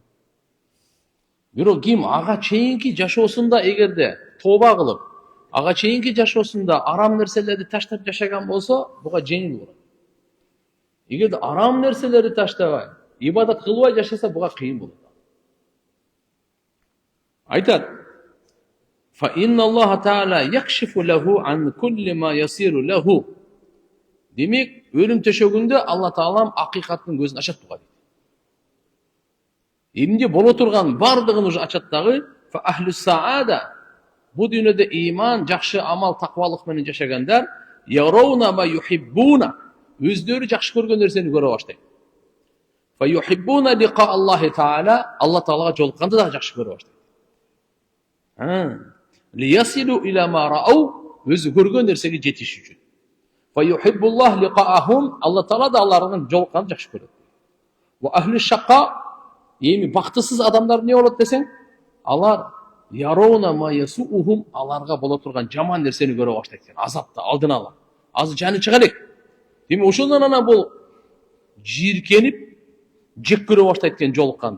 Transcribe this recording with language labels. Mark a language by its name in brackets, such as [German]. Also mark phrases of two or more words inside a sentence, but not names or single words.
[Kyrgyz] Бирок ким ага чейинки жашоосунда эгерде тооба кылып, ага чейинки жашоосунда арам нерселерди таштап жашаган болсо, буга жеңил болот. Эгерде арам нерселерди таштабай, ибадат кылбай жашаса, буга кыйын болот. Айтат: [Arabic] "فإن الله تعالى يكشف له عن كل ما يصير له." [Kyrgyz] Демек, өлүм төшөгүндө Алла Таалам акыйкаттын көзүн ачат буга. Эмне боло турган бардыгын уже ачат дагы. [Arabic] فأهل السعادة. [Kyrgyz] Бу дүйнөдө иман, жакшы амал, таквалык менен жашагандар [Arabic] يرون ما يحبون. [Kyrgyz] Өздөрү жакшы көргөн нерсени көрө баштайт. [Arabic] فيحبون لقاء الله تعالى. [Kyrgyz] Алла Таалага жолукканды да жакшы көрө баштайт. [Arabic] ليصلوا إلى ما رأوا. [Kyrgyz] Өзү көргөн нерсеге жетиш үчүн. [Arabic] فيحب الله لقاءهم. [Kyrgyz] Алла Таала да алардын жолукканды жакшы көрөт. [Arabic] وأهل الشقاء. [Kyrgyz] Эми бактысыз адамдар не болот десең, алар [Arabic] يرون ما يسوؤهم, [Kyrgyz] аларга боло турган жаман нерсени көрө баштайт экен. Азапты алдын ала. Азыр жаны чыга элек. Демек ошондон анан бул жийиркенип, жек көрө баштайт экен жолукканды.